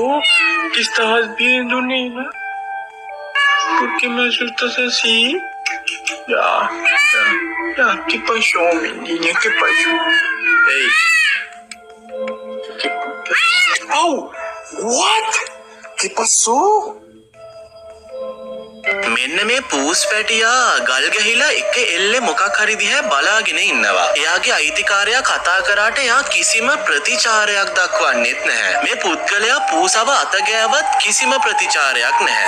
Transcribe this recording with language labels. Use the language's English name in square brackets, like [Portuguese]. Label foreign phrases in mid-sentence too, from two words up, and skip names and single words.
[Spanish] ¿Qué estabas viendo, nena? ¿Por qué me asustas así? Ya. ¿Qué pasó, mi niña? ¿Qué pasó? Hey. ¿Qué puta? ¡Au! What? ¿Qué pasó? [Sinhala] මෙන්න මේ පූස් පැටියා ගල් ගැහිලා එක එල්ලේ මොකක් හරි දිහා බලාගෙන ඉන්නවා. එයාගේ අයිතිකාරයා කතා කරාට එයා කිසිම ප්‍රතිචාරයක් දක්වන්නේත් නැහැ. මේ පුද්ගලයා පූසව අත ගෑවත් කිසිම ප්‍රතිචාරයක් නැහැ.